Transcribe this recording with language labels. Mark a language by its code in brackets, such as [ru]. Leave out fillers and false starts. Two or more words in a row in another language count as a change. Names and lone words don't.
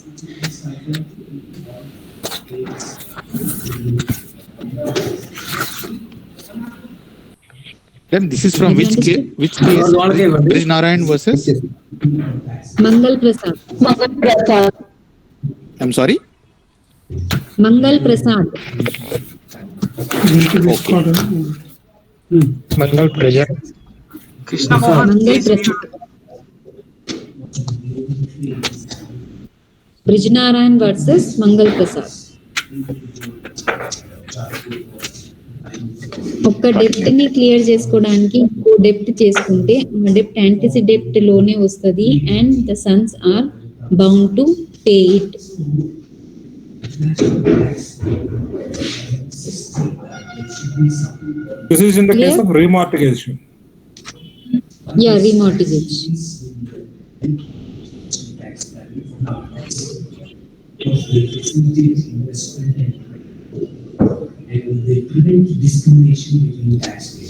[en] Then this is from which case? Which case? Brijnarayan versus? Mangal Prasad. I'm sorry? Mangal Prasad. Mangal Praja. Mangal Prasad. Brijnarayan versus Mangal Prasad. [te] ఒక్క డెప్ట్ ని క్లియర్ చేసుకోవడానికి ఇంకో డెప్ట్ చేసుకుంటే ఆ డెప్ట్ యాంటిసిడెప్ట్ లోనే వస్తుంది [en] and the sons are bound to pay it. This is in the case of remortgagation. Yeah, remortgage. They prevent discrimination between taxpayers.